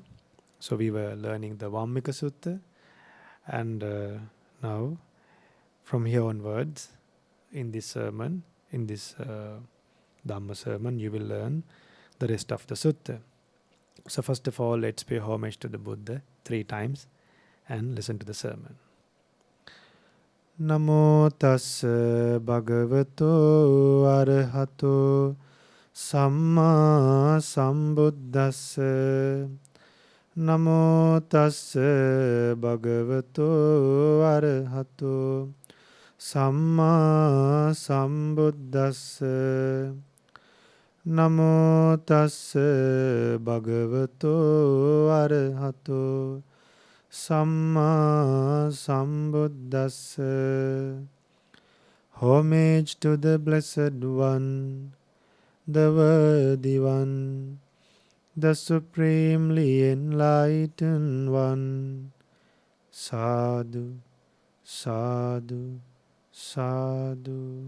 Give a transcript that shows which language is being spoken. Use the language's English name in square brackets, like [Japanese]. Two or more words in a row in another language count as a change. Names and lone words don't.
[English] So we were learning the Vammika Sutta, and now from here onwards in this sermon, in this Dhamma sermon, you will learn the rest of the sutta. So first of all, let's pay homage to the Buddha 3 times and listen to the sermon. [Pali] Namo tassa bhagavato arahato samma sambuddhassa. Namo tassa bhagavato arahato samma sambuddhassa. Namo tassa bhagavato arahato samma sambuddhassa. [English] Homage to the Blessed One, the Worthy One, the Supremely Enlightened One. [Pali] Sadhu, sadhu, sadhu.